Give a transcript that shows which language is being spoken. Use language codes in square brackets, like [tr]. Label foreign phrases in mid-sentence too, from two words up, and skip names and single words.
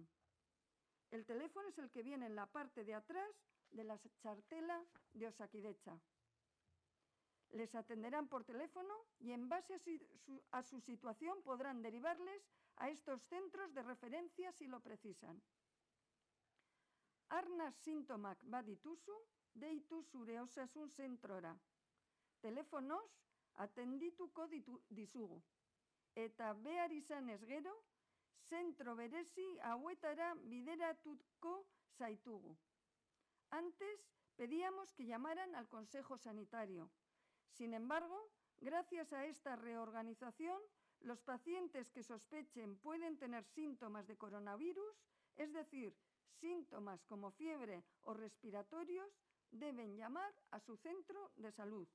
[es] El teléfono es el que viene en la parte de atrás de la chartela de Osakidetza. Les atenderán por teléfono y en base a su situación podrán derivarles a estos centros de referencia si lo precisan. [eu] Arnas sintomak badituzu, deitu zure osasun zentrora. Telefonoz atendituko dizugu. Eta behar izanez gero, zentro berezi hauetara bideratuko zaitugu. [es] Antes pedíamos que llamaran al Consejo Sanitario. Sin embargo, gracias a esta reorganización, los pacientes que sospechen pueden tener síntomas de coronavirus, es decir, síntomas como fiebre o respiratorios, deben llamar a su centro de salud.